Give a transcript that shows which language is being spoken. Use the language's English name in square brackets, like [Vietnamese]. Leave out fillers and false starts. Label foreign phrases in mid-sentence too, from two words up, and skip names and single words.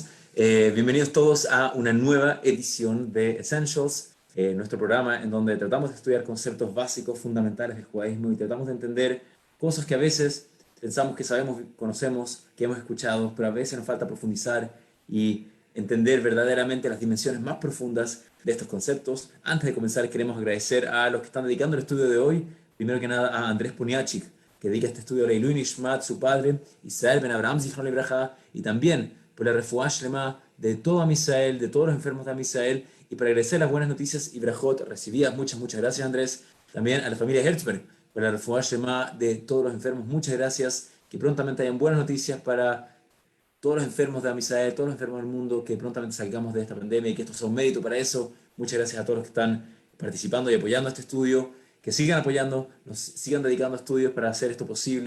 [Spanish] Bienvenidos todos a una nueva edición de Essentials, nuestro programa en donde tratamos de estudiar conceptos básicos, fundamentales del judaísmo y tratamos de entender cosas que a veces pensamos que sabemos, conocemos, que hemos escuchado, pero a veces nos falta profundizar y entender verdaderamente las dimensiones más profundas de estos conceptos. Antes de comenzar, queremos agradecer a los que están dedicando el estudio de hoy. Primero que nada, a Andrés Poniachik, que dedica este estudio a [Hebrew] לעילוי נשמת, [Spanish] su padre, Israel Ben Abraham [Hebrew] זכרונו לברכה, [Spanish] y también por la [Hebrew] רפואה שלמה [Spanish] de todo Amisael, de todos los enfermos de Amisael, y para agradecer las buenas noticias y brajot recibidas. Muchas gracias, Andrés. También a la familia Herzberg, por la [Hebrew] רפואה שלמה [Spanish] de todos los enfermos. Muchas gracias. Que prontamente hayan buenas noticias para todos los enfermos de Amisael, todos los enfermos del mundo, que prontamente salgamos de esta pandemia y que esto sea un mérito para eso. Muchas gracias a todos los que están participando y apoyando este estudio, que sigan apoyando, nos sigan dedicando a estudios para hacer esto posible.